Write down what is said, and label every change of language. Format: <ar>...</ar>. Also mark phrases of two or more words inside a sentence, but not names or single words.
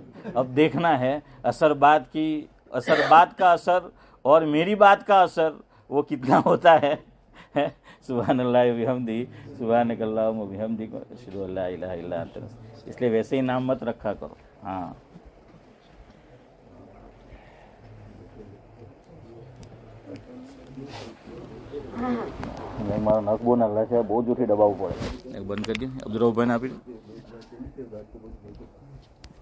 <ur>اب دیکھنا ہے اثر بات کا اثر اور میری بات کا اثر وہ کتنا ہوتا ہے.</ur> <ar>سبحان اللہ وبحمدہ, سبحانک اللہم وبحمدک, اشہد ان لا الہ الا انت.</ar> <ur>اس لیے ویسے ہی نام مت رکھا کرو.</ur> <gu>ہاں મારો નખ બહુ નાખલા છે, બહુ જોરથી દબાવવું પડે. બંધ કરી દો. અબ્દુલ રઉફ ભાઈ આપી દો.</gu>